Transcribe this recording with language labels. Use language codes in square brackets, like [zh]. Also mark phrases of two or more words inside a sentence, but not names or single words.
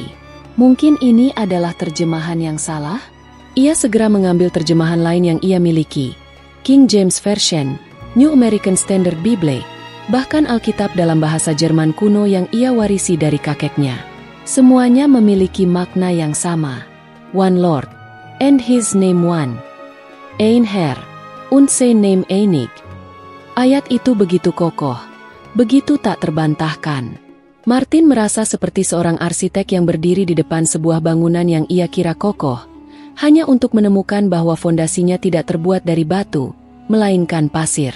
[id] Mungkin ini adalah terjemahan yang salah? Ia segera mengambil terjemahan lain yang ia miliki, King James Version, New American Standard Bible, bahkan Alkitab dalam bahasa Jerman kuno yang ia warisi dari kakeknya. Semuanya memiliki makna yang sama. [en] One Lord, and His name one. [de] Ein Herr, und sein Name einig. [id] Ayat itu begitu kokoh, begitu tak terbantahkan. Martin merasa seperti seorang arsitek yang berdiri di depan sebuah bangunan yang ia kira kokoh, hanya untuk menemukan bahwa fondasinya tidak terbuat dari batu, melainkan pasir.